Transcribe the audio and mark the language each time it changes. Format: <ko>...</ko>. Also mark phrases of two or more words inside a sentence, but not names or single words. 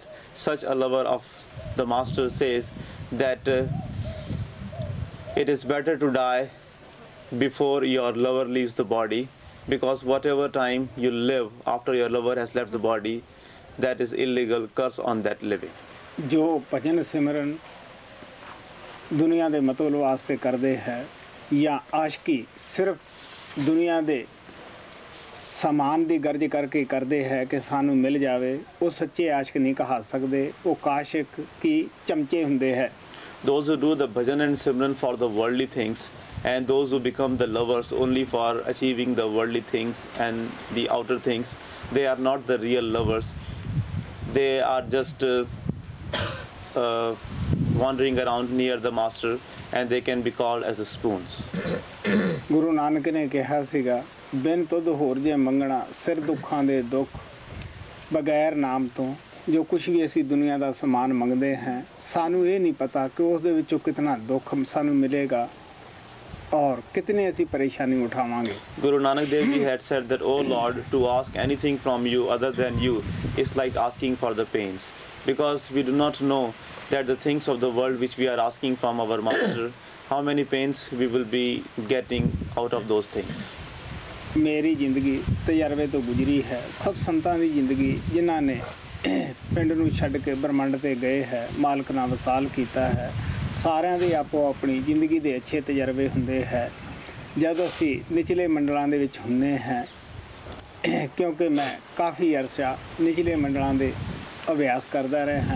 <en>Such a lover of the Master says that it is better to die before your lover leaves the body, because whatever time you live after your lover has left the body, that is illegal, curse on that living.</en> <pa>ਜੋ ਭਜਨ ਸਿਮਰਨ ਦੁਨੀਆ ਦੇ ਮਤਲਬ ਵਾਸਤੇ ਕਰਦੇ ਹੈ ਜਾਂ ਆਸ਼ਕੀ ਸਿਰਫ ਦੁਨੀਆ ਦੇ ਸਮਾਨ ਦੀ ਗਰਜ ਕਰਕੇ ਕਰਦੇ ਹੈ ਕਿ ਸਾਨੂੰ ਮਿਲ ਜਾਵੇ, ਉਹ ਸੱਚੇ ਆਸ਼ਕ ਨਹੀਂ ਕਹਾ ਸਕਦੇ। ਉਹ ਕਾਸ਼ਿਕ ਕੀ ਚਮਚੇ ਹੁੰਦੇ ਹੈ।</pa> <en>Those who do the bhajan and simran for the worldly things, and those who become the lovers only for achieving the worldly things and the outer things, they are not the real lovers. They are just wandering around near the Master, and they can be called as the spoons.</en> <pa>ਗੁਰੂ ਨਾਨਕ ਨੇ ਕਿਹਾ ਸੀਗਾ, ਬਿਨ ਤੁਧ ਹੋਰ ਜੇ ਮੰਗਣਾ ਸਿਰ ਦੁੱਖਾਂ ਦੇ ਦੁੱਖ, ਬਗੈਰ ਨਾਮ ਤੋਂ ਜੋ ਕੁਛ ਵੀ ਅਸੀਂ ਦੁਨੀਆ ਦਾ ਸਮਾਨ ਮੰਗਦੇ ਹਾਂ, ਸਾਨੂੰ ਇਹ ਨਹੀਂ ਪਤਾ ਕਿ ਉਸ ਦੇ ਵਿੱਚੋਂ ਕਿਤਨਾ ਦੁੱਖ ਸਾਨੂੰ ਮਿਲੇਗਾ ਔਰ ਕਿਤਨੇ ਅਸੀਂ ਪਰੇਸ਼ਾਨੀ ਉਠਾਵਾਂਗੇ।</pa> <en>Guru Nanak Dev Ji had said that, "O Lord, to ask anything from you other than you is like asking for the pains, because we do not know that the things of the world which we are asking from our Master, how many pains we will be getting out of those things."</en> <pa>ਮੇਰੀ ਜ਼ਿੰਦਗੀ ਤਜਰਬੇ ਤੋਂ ਗੁਜ਼ਰੀ ਹੈ। ਸਭ ਸੰਤਾਂ ਦੀ ਜ਼ਿੰਦਗੀ ਜਿਨ੍ਹਾਂ ਨੇ ਪਿੰਡ ਨੂੰ ਛੱਡ ਕੇ ਬ੍ਰਹਮੰਡ 'ਤੇ ਗਏ ਹੈ, ਮਾਲਕ ਨਾਲ ਵਸਾਲ ਕੀਤਾ ਹੈ, ਸਾਰਿਆਂ ਦੇ ਆਪੋ ਆਪਣੀ ਜ਼ਿੰਦਗੀ ਦੇ ਅੱਛੇ ਤਜਰਬੇ ਹੁੰਦੇ ਹੈ। ਜਦ ਅਸੀਂ ਨਿਚਲੇ ਮੰਡਲਾਂ ਦੇ ਵਿੱਚ ਹੁੰਦੇ ਹਾਂ, ਕਿਉਂਕਿ ਮੈਂ ਕਾਫੀ ਅਰਸਾ ਨਿਚਲੇ ਮੰਡਲਾਂ ਦੇ ਅਭਿਆਸ ਕਰਦਾ ਰਿਹਾ ਹਾਂ।</pa>